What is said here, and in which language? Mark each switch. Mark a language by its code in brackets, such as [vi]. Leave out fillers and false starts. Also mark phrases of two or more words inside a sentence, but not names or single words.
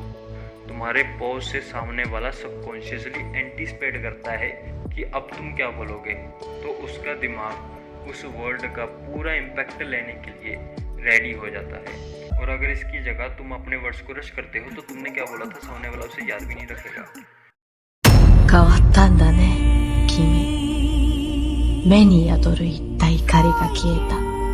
[hi] तुम्हारे पॉज से सामने वाला [en] subconsciously anticipate [hi] करता है कि अब तुम क्या बोलोगे, तो उसका दिमाग उस वर्ड का पूरा इम्पैक्ट लेने के लिए रेडी हो जाता है। और अगर इसकी जगह तुम अपने वर्ड्स को रश करते हो तो तुमने क्या बोला था सामने वाला उसे याद भी नहीं रखेगा। [ja] 変わったんだね、君。目に宿る一体怒りが消えた。